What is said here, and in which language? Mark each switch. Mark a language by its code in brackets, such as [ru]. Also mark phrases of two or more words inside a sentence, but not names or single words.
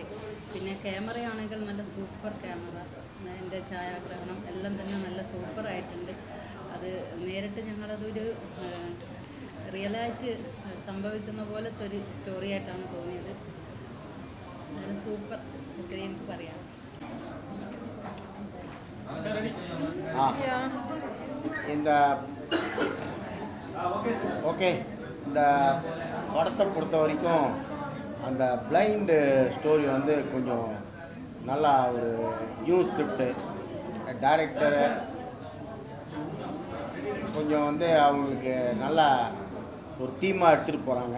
[ml] പിന്നെ ക്യാമറയാണെങ്കിൽ നല്ല സൂപ്പർ ക്യാമറ, അതിൻ്റെ ഛായാഗ്രഹണം എല്ലാം തന്നെ നല്ല സൂപ്പറായിട്ടുണ്ട്. അത് നേരിട്ട് ഞങ്ങളതൊരു റിയലായിട്ട് സംഭവിക്കുന്ന പോലത്തെ ഒരു സ്റ്റോറി ആയിട്ടാണ് തോന്നിയത്. നല്ല സൂപ്പർ എനിക്ക് പറയാം. [ta] இந்த ஓகே, இந்த படத்தை பொறுத்த வரைக்கும் அந்த [en] blind story [ta] வந்து கொஞ்சம் நல்லா ஒரு [en] new script, [ta] டைரக்டரு கொஞ்சம் வந்து அவங்களுக்கு நல்லா ஒரு தீமாக எடுத்துகிட்டு போகிறாங்க.